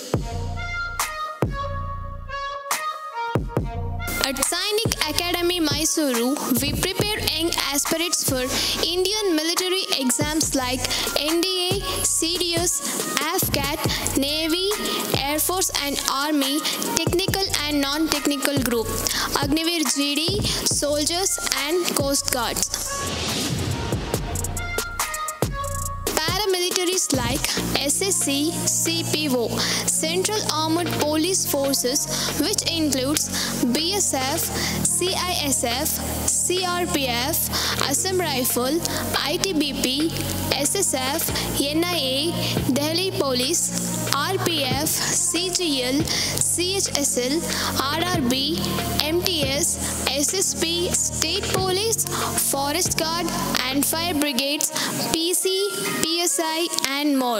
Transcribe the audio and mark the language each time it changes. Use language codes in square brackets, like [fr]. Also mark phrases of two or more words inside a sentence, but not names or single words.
[en] At Sainik Academy, Mysore Mysuru, we prepare young aspirants for Indian military exams like NDA, CDS, AFCAT, Navy, Air Force and Army, technical and non-technical group, Agniveer GD, soldiers and Coast Guards. Paramilitaries like SSC, CPO, Central Armed Police Forces, which includes BSF, CISF, CRPF, Assam Rifle, ITBP, SSF, NIA, Delhi Police, RPF, CGL, CHSL, RRB, MTS, SSP, State Police, Forest Guard and Fire Brigades, PC, PSI and more.